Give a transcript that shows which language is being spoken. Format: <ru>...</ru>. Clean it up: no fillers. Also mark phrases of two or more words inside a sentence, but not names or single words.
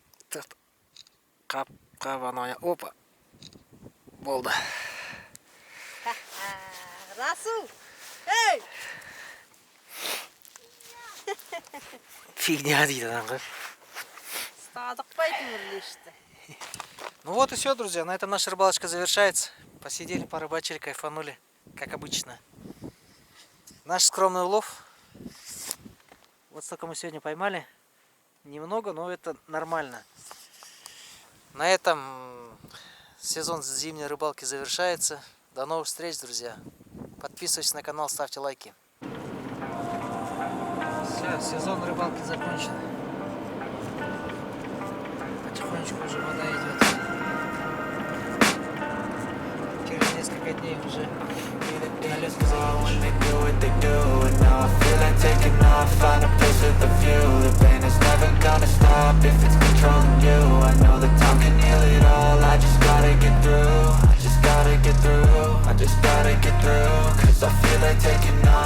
<kk>Қап, анау, опа. Болды. Расул! Эй! Фигня дейді ғой. Стадық байтын үрлешті.</kk> <ru>Ну вот и все, друзья. На этом наша рыбалочка завершается. Посидели, порыбачили, кайфанули. как обычно. Наш скромный улов. Вот столько мы сегодня поймали. Немного, но это нормально. На этом сезон зимней рыбалки завершается. До новых встреч, друзья. Подписывайтесь на канал, ставьте лайки. Все, сезон рыбалки закончен. Потихонечку уже вода идет. Через несколько дней уже налет</ru> <en>I just gotta get through, cause I feel like taking off.</en>